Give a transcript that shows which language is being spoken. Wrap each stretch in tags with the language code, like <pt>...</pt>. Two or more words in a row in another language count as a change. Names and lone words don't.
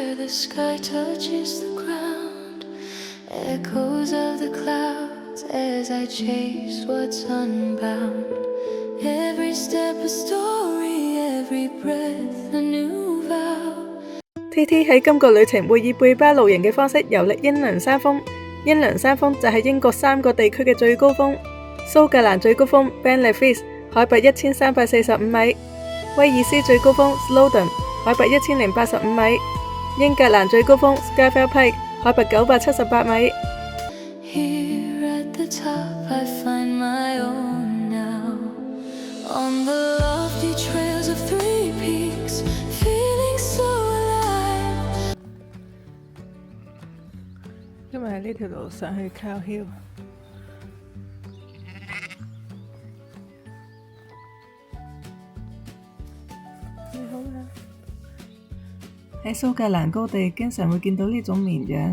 <en>sky touches the ground, echoes of the clouds as I chase what's unbound. Every step a story, every breath a new vow.</en> <yue>TT 喺今個旅程會以背包露營嘅方式遊歷英倫山峰。英倫山峰就係英國3個地區嘅最高峰。蘇格蘭最高峰 Ben Nevis 海拔1345米，威爾斯最高峰 Snowdon 海拔1085米，英格蘭最高峰 Scafell Pike 海拔978米。</yue> <en>Here at the top I find my own now. On the lofty trails of 3 peaks, feeling so alive.</en> <yue>今日喺呢條路上去 Cow Hill。你好啊！喺蘇格蘭高地經常會見到呢種綿羊。</yue>